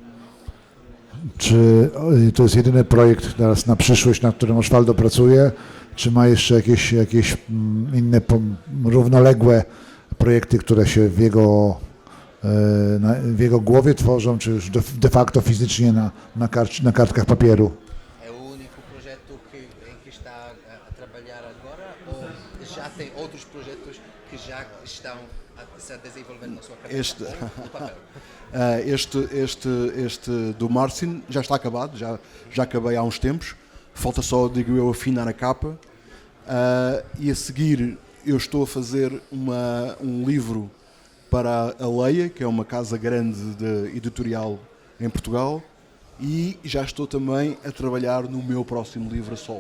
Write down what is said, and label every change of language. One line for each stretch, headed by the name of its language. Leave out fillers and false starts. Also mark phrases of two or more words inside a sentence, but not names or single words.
Polish: Czy to jest jedyny projekt teraz na przyszłość, nad którym Osvaldo pracuje, czy ma jeszcze jakieś inne równoległe projekty, które się w jego głowie tworzą, czy już de facto fizycznie na kartkach papieru?
Portuguese: É o único projeto em que está a trabalhar agora ou já tem outros projetos que já estão a se desenvolver na sua cabeça? Ou no papel? Este do Marcin já está acabado, já acabei há uns tempos, falta só, digo eu, afinar a capa, e a seguir eu estou a fazer um livro para a Leia, que é uma casa grande de editorial em Portugal, e já estou também a trabalhar no meu próximo livro a solo.